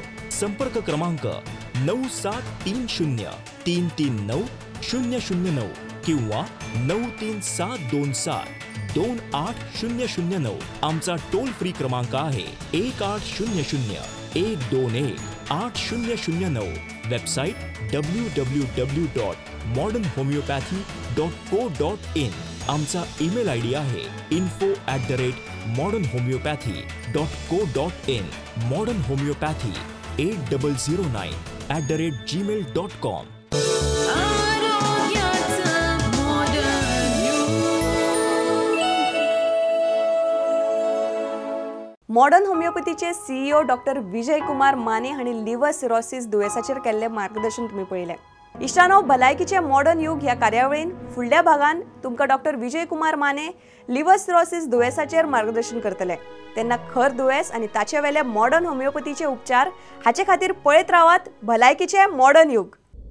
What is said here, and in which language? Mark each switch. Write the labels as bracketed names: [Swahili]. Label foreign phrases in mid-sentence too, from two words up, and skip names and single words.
[Marathi] संपर्क क्रमांक 9730339009 किंवा 937272800. आमचा [English] toll free [Marathi] क्रमांक आहे 1800-121-8009. वेबसाईट www.modernhomeopathy.co.in. आमचा [English] email ID [Marathi] आहे info@modernhomeopathy.co.in. मॉडर्न होमिओपॅथी 8009@gmail.com. [Konkani] मॉडर्न होमिओपॅथीचे CEO डॉक्टर विजय कुमार माने हांणी [English] liver cirrhosis [Konkani] दुयेंसाचेर केल्लें मार्गदर्शन तुमी पळयलें. इश्टानो, भलायकीचे मॉडर्न युग ह्या कार्यावळीन फुडल्या भागान तुमकां डॉक्टर विजय कुमार माने [English] liver cirrhosis [Konkani] दुयेंसाचेर मार्गदर्शन करतले. तेन्ना खर दुयेंस आनी ताचे वेले मॉडर्न होमिओपॅथीचे उपचार हाचे खातीर पळयत रावात भलायकीचे मॉडर्न युग.